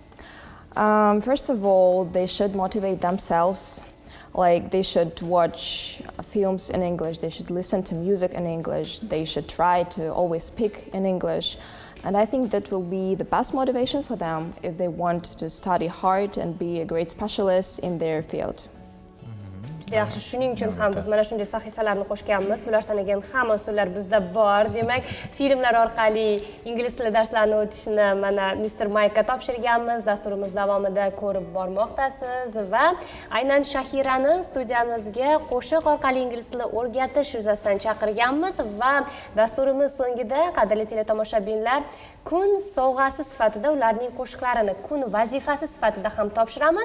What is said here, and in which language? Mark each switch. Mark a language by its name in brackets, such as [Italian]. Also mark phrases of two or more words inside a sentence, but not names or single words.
[English] First of all, they should motivate themselves. Like they should watch films in English, they should listen to music in English, they should try to always speak in English. And I think that will be the best motivation for them if they want to study hard and be a great specialist in their field. [Uzbek] Yaxshi, shuning uchun ham biz mana shunday sahifalarni qo'shganmiz. Bular sanagan hamma usullar bizda bor. Demak, filmlar orqali ingliz tili darslarini o'tishni mana Mr. Mike ga topshirganmiz. Dasturimiz davomida ko'rib bormoqdasiz va aynan Shahirani studiyamizga qo'shiq orqali ingliz tili o'rgatish yuzasidan chaqirganmiz va dasturimiz so'ngida qadrli teletomoshabinlar kun sovg'asi sifatida ularning qo'shiqlarini kun vazifasi sifatida ham topshiramiz.